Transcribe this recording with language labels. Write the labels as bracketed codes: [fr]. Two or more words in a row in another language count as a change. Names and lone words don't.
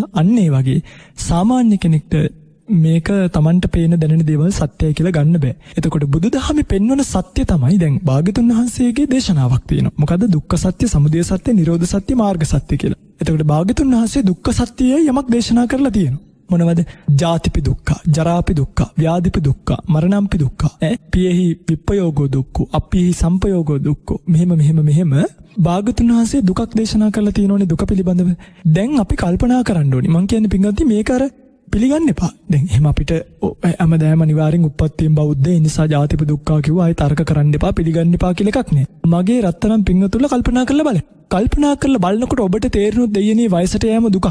[si] අන්න ඒ වගේ සාමාන්‍ය කෙනෙක්ට මේක Tamanට පේන දැනෙන දේවල් සත්‍යයි කියලා ගන්න බෑ. එතකොට බුදුදහමේ පෙන්වන සත්‍ය තමයි දැන් භාග්‍යතුන් වහන්සේගේ දේශනාවක් තියෙනවා. මොකද්ද? දුක්ඛ සත්‍ය, සමුදය සත්‍ය, නිරෝධ සත්‍ය, මාර්ග සත්‍ය කියලා. එතකොට භාග්‍යතුන් වහන්සේ දුක්ඛ සත්‍යයයි යමක් දේශනා කරලා තියෙනවා. මොනවද? [pi] ජාතිපි දුක්ඛ, ජරාපි දුක්ඛ, ව්‍යාධිපි දුක්ඛ, මරණම්පි දුක්ඛ, පියෙහි විප්පයෝගෝ දුක්ඛ, අප්පියෙහි සම්පයෝගෝ දුක්ඛ. [si] මෙහෙම භාග්‍යතුන් වහන්සේ දුකක් දේශනා කරලා තියෙනෝනේ දුක පිළිබඳව. දැන් අපි කල්පනා කරන්න ඕනේ. මං කියන්නේ පින්වත්නි මේක අර පිළිගන්න එපා. දැන් එහෙම අපිට හැමදාම අනිවාර්යෙන් උප්පත්තියෙන් බෞද්ධ ඒ නිසා [pi] ජාතිපි දුක්ඛ [si] කිව්වා ආයෙ තර්ක කරන්න එපා පිළිගන්න එපා කියලා එකක් නෑ. මගේ රත්තරන් පින්වතුන්ල කල්පනා කරලා බලන්න. කල්පනා කරලා බලනකොට ඔබට තේරෙනවා දෙයනේ වයසට යෑම දුකක්.